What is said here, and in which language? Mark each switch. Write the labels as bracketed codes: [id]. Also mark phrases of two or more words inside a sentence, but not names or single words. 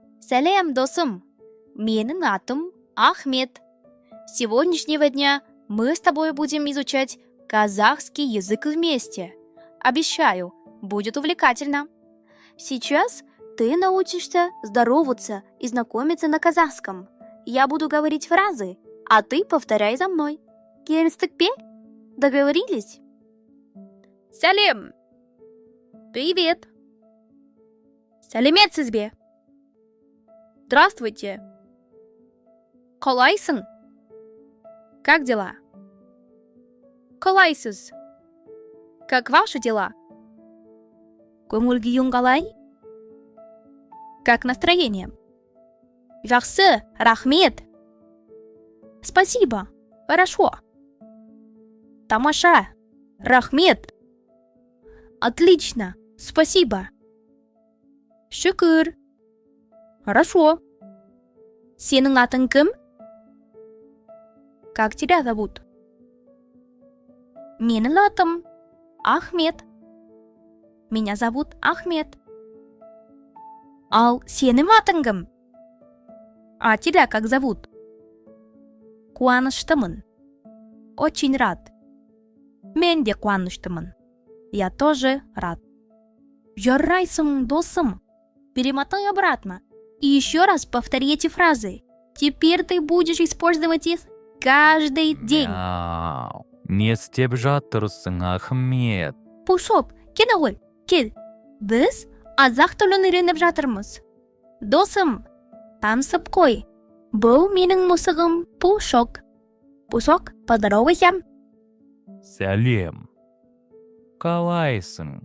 [kk] Сәлем, досым. Менің атым Ахмет. [ru] С сегодняшнего дня мы с тобой будем изучать казахский язык вместе. Обещаю, будет увлекательно. Сейчас ты научишься здороваться и знакомиться на казахском. Я буду говорить фразы, а ты повторяй за мной. [kk] Келістік пе? Договорились? Сәлем. Привет. Сәлеметсіз бе? Здравствуйте. Қалайсың? [ru] Как дела? Қалайсыз? Как ваши дела? [kk] Көңіл-күйің қалай? [ru] Как настроение? [kk] Жақсы, рахмет. [ru] Спасибо, хорошо. [kk] Тамаша, рахмет. [ru] Отлично, спасибо. [kk] Шүкір. Хорошо. Сенің атың кім? [ru] Как тебя зовут? [kk] Менің атым Ахмет. [ru] Меня зовут [kk] Ахмет. Ал сенің атың кім? [ru] А тебя как зовут? Қуаныштымын. Очень рад. [kk] Мен де қуаныштымын. [ru] Я тоже рад. [kk] Жарайсың, досым. [ru] Перемотай обратно. И еще раз повтори эти фразы. Теперь ты будешь использовать их каждый день. [kk] Мяу. Не істеп жатырсың, Ахмет? Пушоп, кел ғой, кел. Біз қазақ тілін үйреніп жатырмыз. Досым, танысып қой. Бұл менің мысығым Пушок. [ru] Пушок, поздоровайся. [kk] Сәлем. Қалайсың?